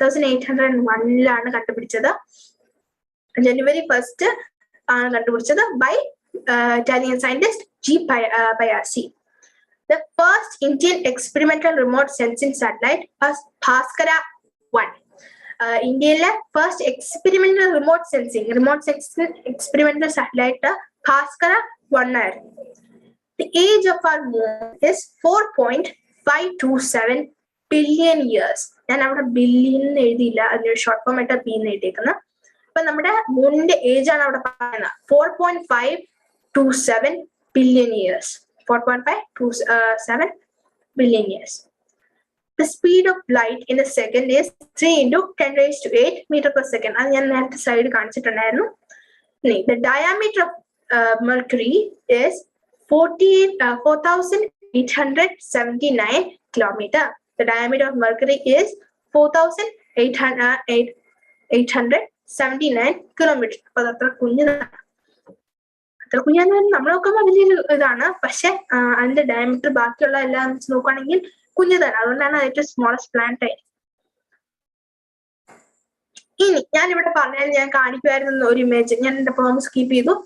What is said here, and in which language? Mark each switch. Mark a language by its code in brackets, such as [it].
[ml] 1801 കണ്ടുപിടിച്ചത്. ജനുവരി 1st ആണ് കണ്ടുപിടിച്ചത് by Italian scientist G പയാസി. [en] The first Indian experimental remote sensing satellite was Bhaskara 1. [ml] ഇന്ത്യയിലെ first experimental remote sensing experimental satellite Bhaskara 1 ആയിരുന്നു. [en] The age of our moon is 4.527 billion years. [ml] ഞാൻ അവിടെ billion എഴുതിയില്ല, അതിനൊരു short form ആയിട്ട് B എന്ന് എഴുതിയേക്കുന്നത്. അപ്പൊ നമ്മുടെ മൂണിന്റെ ഏജ് ആണ് അവിടെ പറയുന്നത് [en] 4.527 billion years. 4.527 billion years. The speed of light in a second is 3 into 10 raised to 8 meter per second. [ml] അത് ഞാൻ നേരത്തെ സൈഡ് കാണിച്ചിട്ടുണ്ടായിരുന്നു. [en] The diameter of Mercury is 4,879 kilometer. The diameter of Mercury is 4,879 kilometer. [ml] അപ്പൊ അത് അത്ര കുഞ്ഞതാണ്. അത്ര കുഞ്ഞാന്ന് നമ്മൾ നോക്കുമ്പോൾ വലിയൊരു ഇതാണ്, പക്ഷെ അതിന്റെ ഡയമീറ്റർ ബാക്കിയുള്ള എല്ലാം വെച്ച് നോക്കുകയാണെങ്കിൽ കുഞ്ഞതാണ്. അതുകൊണ്ടാണ് ഏറ്റവും സ്മോളസ്റ്റ് പ്ലാനറ്റ് ആയിരിക്കും. ഇനി ഞാൻ ഇവിടെ പറഞ്ഞാൽ ഞാൻ കാണിക്കുമായിരുന്നു ഒരു ഇമേജ്, ഞാൻ എന്റെ പ്രോമിസ് സ്കിപ്പ് ചെയ്തു.